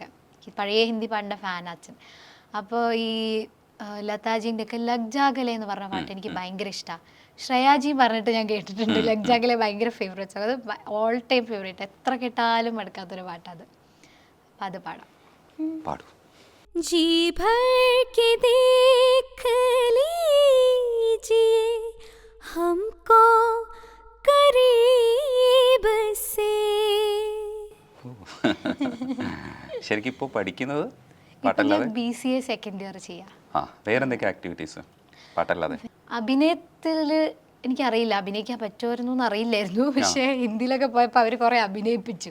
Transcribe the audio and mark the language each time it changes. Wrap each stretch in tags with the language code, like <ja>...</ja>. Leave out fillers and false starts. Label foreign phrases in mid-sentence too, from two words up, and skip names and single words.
<ml>പഴയ ഹിന്ദി പാട്ടിൻ്റെ ഫാൻ അച്ഛൻ. അപ്പോൾ ഈ ലതാജിൻ്റെ ഒക്കെ ലഗ്ജാഗലെ എന്ന് പറഞ്ഞ പാട്ട് എനിക്ക് ഭയങ്കര ഇഷ്ടമാണ്. ശ്രേയാജി പറഞ്ഞിട്ട് ഞാൻ കേട്ടിട്ടുണ്ട്, ലഗ്ജാഗലെ ഭയങ്കര ഫേവറേറ്റ്സ്, അത്</ml> <en>all time favourite,</en> <ml>എത്ര കേട്ടാലും മടുക്കാത്തൊരു പാട്ടത്. അപ്പം അത് പാടും.</ml> <hi>जी भर के देख लीजिए हमको करीब से.</hi> <ml>ശരിക്കും ഇപ്പോൾ പഠിക്കുന്നത് പാട്ടല്ലാതെ BCA</ml> <en>second year</en> <ml>ചെയ്യാം. വേറെന്തൊക്കെ ആക്ടിവിറ്റീസ് പാട്ടല്ലാതെ? അഭിനയത്തിൽ എനിക്കറിയില്ല, അഭിനയിക്കാൻ പറ്റുമായിരുന്നു എന്നറിയില്ലായിരുന്നു, പക്ഷേ ഹിന്ദിയിലൊക്കെ പോയപ്പോൾ അവർ കുറേ അഭിനയിപ്പിച്ചു.</ml>